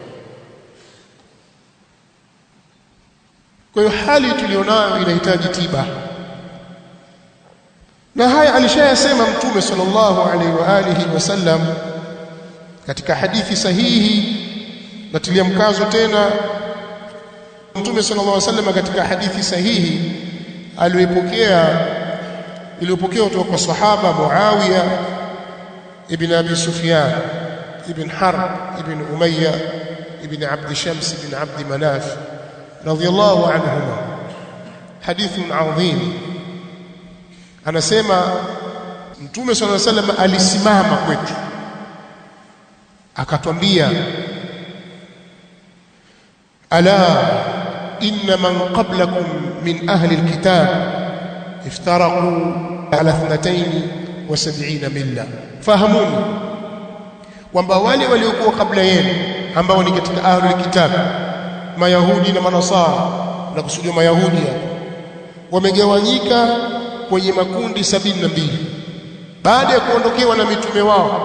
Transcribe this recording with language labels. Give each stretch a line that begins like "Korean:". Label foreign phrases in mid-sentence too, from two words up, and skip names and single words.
Swahili: Kwa hiyo hali tulionayo inahitaji tiba, na haya alishayasema Mtume
Arabic: صلى الله عليه وعلى آله وسلم
Swahili: katika hadithi sahihi. Natilia mkazo tena, Mtume
Arabic: صلى الله عليه وسلم
Swahili: katika hadithi sahihi iliyopokewa kutoka kwa sahaba Muawiya ibn Abi Sufyan ibn Harb ibn Umayya ibn Abd Shams ibn Abd Manaf
Arabic: رضي الله عنهما، حديث عظيم.
Swahili: Anasema Mtume
Arabic: صلى الله عليه وسلم
Swahili: alisimama kwetu akatwambia,
Arabic: ألا إن من قبلكم من أهل الكتاب افترقوا على 72 ملة.
Swahili: Fahamuni kwamba wale waliokuwa kabla yenu ambao ni katika
Arabic: أهل الكتاب,
Swahili: Mayahudi na Manasara, na kusudia Mayahudi wamegawanyika kwenye makundi 72 baada ya kuondokewa na mitume wao.